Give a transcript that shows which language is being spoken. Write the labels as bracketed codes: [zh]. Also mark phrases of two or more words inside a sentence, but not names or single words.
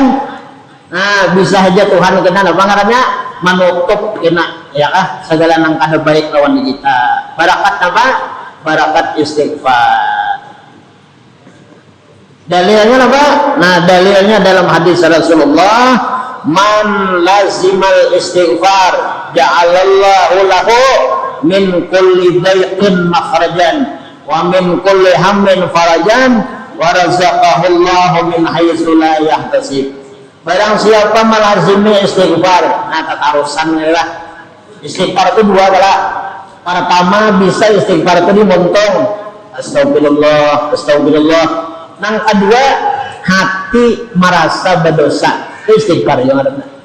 [bjn] Nah, bisa aja Tuhan kita apa ngarannya menutup kita ya kah segala nang kada baik lawan kita. Barakat apa? Barakat istighfar. Dalilnya apa? Nah, dalilnya dalam hadis Rasulullah, [ar] من لزم الاستغفار جعل الله له من كل ضيق مخرجا ومن كل هم فرجا ورزقه الله من حيث لا يحتسب. [bjn] Barang siapa melazimi istighfar, nah tatarusan lah. Istighfar itu dua adalah pertama bisa istighfar itu dimontong, [ar] أستغفر الله، أستغفر الله. [bjn] Nang kedua hati merasa berdosa, istighfar yang ada.